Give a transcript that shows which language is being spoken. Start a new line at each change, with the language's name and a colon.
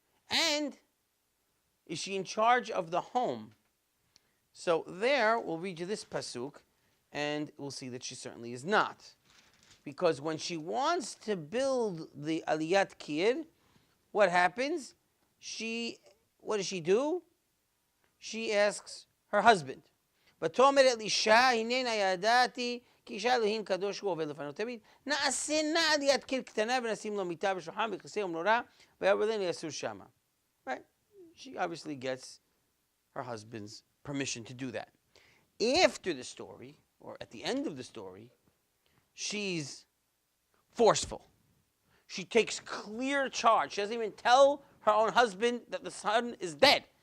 English: And is she in charge of the home? So there, we'll read you this pasuk, and we'll see that she certainly is not. Because when she wants to build the aliyat kid, what happens? What does she do? She asks her husband.
Hebrew: ותאמר אלישע, הננה ידעתי, כי אישה אלוהים קדוש הוא עובד לפניו תמיד. נעשה נא עליית קיר קטנה ונשים לו מיטה ושולחן וכיסא ומנורה, ויעבור אלינו יסור שמה.
English: Right? She obviously gets her husband's permission to do that. After the story, or at the end of the story, she's forceful. She takes clear charge. She doesn't even tell her own husband that the son is dead.